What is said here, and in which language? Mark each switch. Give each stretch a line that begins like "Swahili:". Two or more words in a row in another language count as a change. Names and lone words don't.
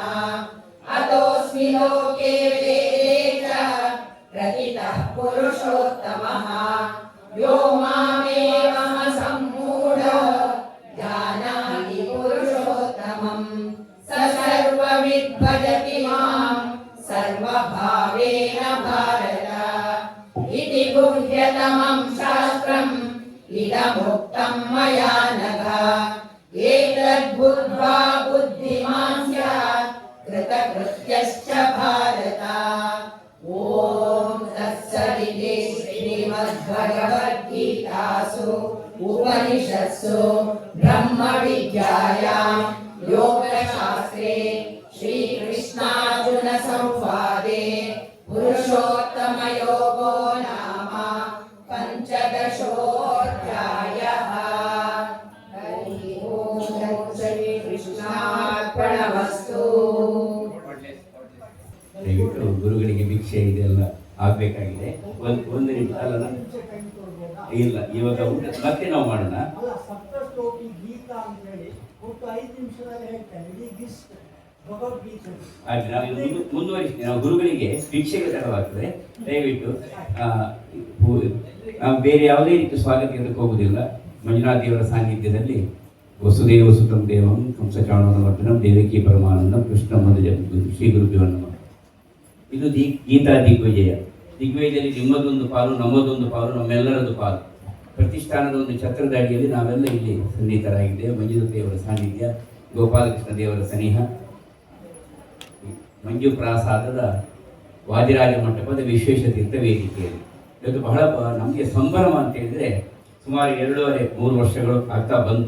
Sanskrit: अतोऽस्मि लोके वेदे च प्रथितः पुरुषोत्तमः यो मामेवमसम्मूढो जानाति पुरुषोत्तमम् स सर्वविद् भजति मां सर्वभावेन भारत इति गुह्यतमं शास्त्रम् इदमुक्तं मया नघ एतद्बुद्ध्वा बुद्धिमान् स्यात् ಭಾರತ. ಓಂ ತತ್ಸದಿತಿ ಶ್ರೀಮದ್ಭಗವದ್ಗೀತಾಸು ಉಪನಿಷತ್ಸು ಬ್ರಹ್ಮ ವಿದ್ಯಾಯಾಂ ಯೋಗಶಾಸ್ತ್ರೇ ಶ್ರೀಕೃಷ್ಣಾರ್ಜುನ ಸಂವಾದೆ ಪುರುಷೋತ್ತಮ ಯೋಗೋ ನಾಮ ಪಂಚದಶೋಧ್ಯಾಯಃ. ಹರಿ ಓಂ ಶ್ರೀ ಕೃಷ್ಣಾರ್ಪಣಮಸ್ತು.
Kannada: ದಯವಿಟ್ಟು ಗುರುಗಳಿಗೆ ಭಿಕ್ಷೆ ಇದೆಲ್ಲ ಆಗ್ಬೇಕಾಗಿದೆ. ಒಂದು ನಿಮಿಷ ಅಲ್ಲ, ಇಲ್ಲ ಇವಾಗ ಊಟ ಮತ್ತೆ ನಾವು ಮಾಡೋಣ. ಅಲ್ಲ, ಸಪ್ತಶ್ಲೋಕಿ ಗೀತಾ ಅಂತ ಹೇಳಿ ಒಟ್ಟು 5 ನಿಮಿಷದಲ್ಲಿ ಹೇಳ್ತೇನೆ ಇಡೀ ಗಿಸ್ಟ್ ಭಗವದ್ಗೀತೆ. ಹಾಗೆ ನಾವು ಇದು ಮುಂದುವರಿಸ್ತೀವಿ. ನಾವು ಗುರುಗಳಿಗೆ ಭಿಕ್ಷೆಗೆ ತಡವಾಗ್ತದೆ. ದಯವಿಟ್ಟು ನಾವು ಬೇರೆ ಯಾವುದೇ ರೀತಿ ಸ್ವಾಗತ ಇದಕ್ಕೆ ಹೋಗುವುದಿಲ್ಲ. ಮಂಜುನಾಥ ದೇವರ ಸಾನ್ನಿಧ್ಯದಲ್ಲಿ
Sanskrit: ವಸುದೇವ ಸುತಂ ದೇವಂ ಕಂಸಚಾಣೋರಮರ್ದನಂ ದೇವಕಿ ಪರಮಾನಂದಂ ಕೃಷ್ಣ ಮಧುಜ ಶ್ರೀ ಗುರುಭ್ಯೋ ನಮಃ.
Kannada: ಇದು ಗೀತಾ ದಿಗ್ವಿಜಯ. ದಿಗ್ವಿಜಯದಲ್ಲಿ ನಿಮ್ಮದೊಂದು ಪಾಲು, ನಮ್ಮದೊಂದು ಪಾಲು, ನಮ್ಮೆಲ್ಲರದ್ದು ಪಾಲು. ಪ್ರತಿಷ್ಠಾನದ ಒಂದು ಛತ್ರದ ಅಡಿಯಲ್ಲಿ ನಾವೆಲ್ಲ ಇಲ್ಲಿ ಸನ್ನಿಹಿತರಾಗಿದ್ದೇವೆ. ಮಂಜುನಾಥ ದೇವರ ಸಾನ್ನಿಧ್ಯ, ಗೋಪಾಲಕೃಷ್ಣ ದೇವರ ಸನಿಹ, ಮಂಜು ಪ್ರಾಸಾದದ ವಾದಿರಾಜ ಮಂಟಪದ ವಿಶ್ವೇಶತೀರ್ಥ ವೇದಿಕೆಯಲ್ಲಿ ಇವತ್ತು ಬಹಳ ನಮಗೆ ಸಂಭ್ರಮ ಅಂತ ಹೇಳಿದರೆ, ಸುಮಾರು 2.5-3 ವರ್ಷಗಳು ಆಗ್ತಾ ಬಂತು.